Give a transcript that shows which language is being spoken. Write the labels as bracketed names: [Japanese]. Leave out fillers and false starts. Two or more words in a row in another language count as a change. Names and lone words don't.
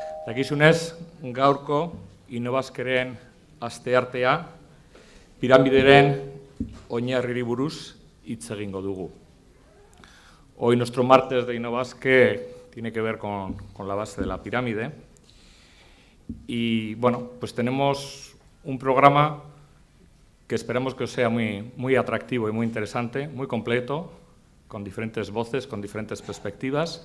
[Basque] Dakizunez, gaurko Innobasqueren asteartea piramideren oinarriri buruz hitz egingo dugu. [Spanish] Hoy nuestro martes de Innobasque tiene que ver con la base de la pirámide. Y bueno, pues tenemos un programa que esperamos que os sea muy atractivo y muy interesante, muy completo, con diferentes voces, con diferentes perspectivas.